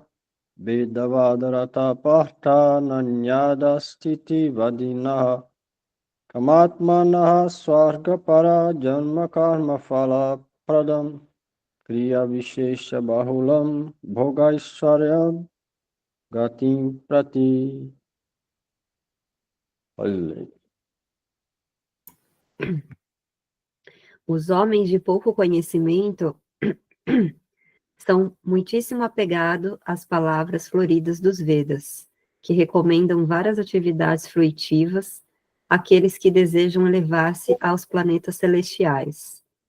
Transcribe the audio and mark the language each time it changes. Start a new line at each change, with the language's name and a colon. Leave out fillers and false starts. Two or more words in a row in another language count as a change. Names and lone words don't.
Sanskrit: वेदवादरताः पार्थ नान्यदस्तीति वादिनः कामात्मानः स्वर्ग परा जन्म कर्म फल प्रदाम् क्रिया विशेष बहुलां भोगैश्वर्यं गतिं प्रति.
Portuguese: Olha. Os homens de pouco conhecimento estão muitíssimo apegados às palavras floridas dos Vedas, que recomendam várias atividades fruitivas àqueles que desejam elevar-se aos planetas celestiais.